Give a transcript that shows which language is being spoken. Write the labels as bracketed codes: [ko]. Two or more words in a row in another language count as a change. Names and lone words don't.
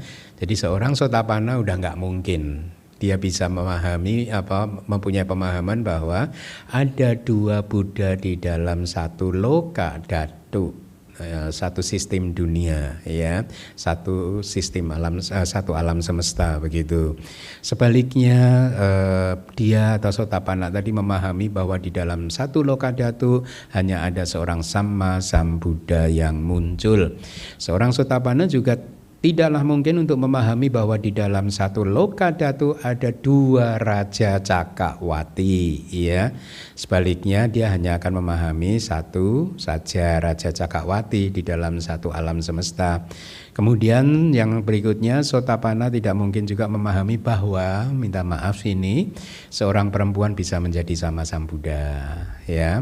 [id] Jadi seorang sotapana udah nggak mungkin dia bisa memahami mempunyai pemahaman bahwa ada 2 Buddha di dalam satu [pi] loka datu, [id] satu sistem dunia, ya, satu sistem alam, satu alam semesta, begitu. Sebaliknya dia atau sotapana tadi memahami bahwa di dalam satu [pi] loka datu [id] hanya ada seorang [pi] Samma Sambuddha [id] yang muncul. Seorang sotapana juga tidaklah mungkin untuk memahami bahwa di dalam satu [pi] loka dhatu [id] ada dua raja Cakrawati, ya. Sebaliknya dia hanya akan memahami satu saja raja Cakrawati di dalam satu alam semesta. Kemudian yang berikutnya Sotapanna tidak mungkin juga memahami bahwa, minta maaf ini, seorang perempuan bisa menjadi sama Sang Buddha, ya.